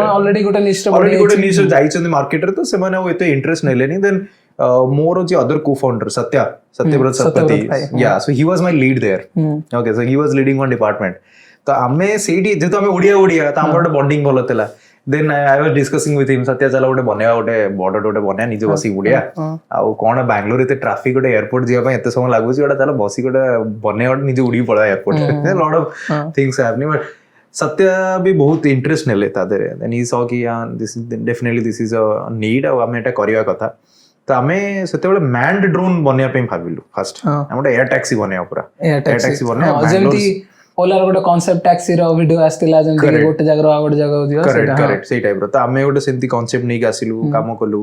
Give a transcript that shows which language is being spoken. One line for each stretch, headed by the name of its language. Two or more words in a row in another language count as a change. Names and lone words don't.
Odia: ଅଲରେଡି ଗୋଟେ ନିଶ୍ଚୟ ଯାଇଛନ୍ତି ମାର୍କେଟରେ ତ ସେମାନେ ଆଉ ଏତେ ଇଣ୍ଟରେଷ୍ଟ ନେଲେନି ଦେନ୍ ମୋର ଯେ
English: other co founder
Odia: ସତ୍ୟବ୍ରତ ଶତପଥୀ
English: so he was my lead there okay so he was leading one department
Odia: ତ ଆମେ ସେଇଠି ଯେହେତୁ ଆମେ ଓଡିଆ ତ ଆମର ଗୋଟେ ବଣ୍ଡିଙ୍ଗ ଭଲ ଥିଲା
English: then I was discussing with him
Odia: ସତ୍ୟ ଚାଲ ଗୋଟେ ବନେଇବା ଗୋଟେ ବଡ ଗୋଟେ ବନେଇବା ନିଜେ ବସିକି ଉଡିଆ ଆଉ କଣ ବାଙ୍ଗାଲୋର ଏତେ ଟ୍ରାଫିକ ଗୋଟେ ଏୟାରପୋର୍ଟ ଯିବା ପାଇଁ ଏତେ ସମୟ ଲାଗୁଛି ଗୋଟେ ଚାଲ ବସି ଗୋଟେ ବନେଇବା ଗୋଟେ ନିଜେ ଉଡିକି ପଳେଇବା ଏୟାରପୋର୍ଟ
English: lot of things happening but
Odia: ସତ୍ୟ ବି ବହୁତ ଇଣ୍ଟରେଷ୍ଟ ନେଲେ ତା ଦେହରେ
English: then he saw
Odia: କି
English: this is a need
Odia: ଆଉ ଆମେ ଏଟା କରିବା କଥା ତ ଆମେ ସେତେବେଳେ
English: manned drone
Odia: ବନେଇବା ପାଇଁ ଭାବିଲୁ ଫାଷ୍ଟ ଆମେ ଗୋଟେ
English: air taxi
Odia: ବନେଇବା ପୁରା
English: air taxi
Odia: ବନେଇବା ଯେମିତି ଓଲାର ଗୋଟେ
English: concept taxi
Odia: ର ଭିଡିଓ ଆସିଥିଲା ଯେମିତି ଗୋଟେ ଜାଗାରୁ ଆଉ ଗୋଟେ ଜାଗାକୁ ଯିବା କରେକ୍ଟ ସେଇ ଟାଇପ ର ତ ଆମେ ଗୋଟେ ସେମିତି କନସେପ୍ଟ ନେଇକି ଆସିଲୁ କାମ କଲୁ